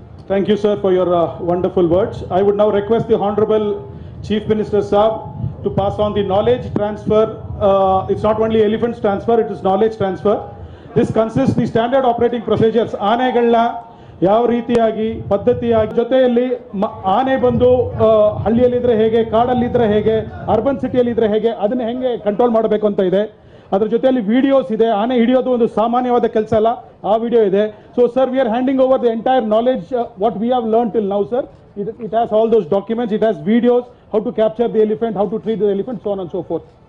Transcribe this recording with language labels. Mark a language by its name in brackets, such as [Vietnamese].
[English] Thank you, sir, for your wonderful words. I would now request the Honorable Chief Minister Saab to pass on the knowledge transfer. It's not only elephants transfer, it is knowledge transfer. This consists the standard operating procedures. [Kannada] ಆನೆಗಳನ್ನ ಯಾವ ರೀತಿಯಾಗಿ ಪದ್ಧತಿಯಾಗಿ ಜೊತೆಯಲ್ಲಿ ಆನೆ ಬಂದು ಹಳ್ಳಿಯಲ್ಲಿದ್ರೆ ಹೇಗೆ, ಕಾಡಲ್ಲಿದ್ರೆ ಹೇಗೆ, urban ಸಿಟಿಯಲ್ಲಿದ್ರೆ ಹೇಗೆ, ಅದನ್ನ ಹೆಂಗೆ ಕಂಟ್ರೋಲ್ ಮಾಡಬೇಕು ಅಂತ ಇದೆ. ಅದರ ಜೊತೆಯಲ್ಲಿ ವಿಡಿಯೋಸ್ ಇದೆ. ಆನೆ ಹಿಡಿಯೋದು ಒಂದು ಸಾಮಾನ್ಯವಾದ ಕೆಲಸ ಅಲ್ಲ, ಆ ವಿಡಿಯೋ ಇದೆ. [English] So sir, we are handing over the entire knowledge what we have learn till now, sir. It has all those documents, it has videos, how to capture the elephant, how to treat the elephant, so on and so forth.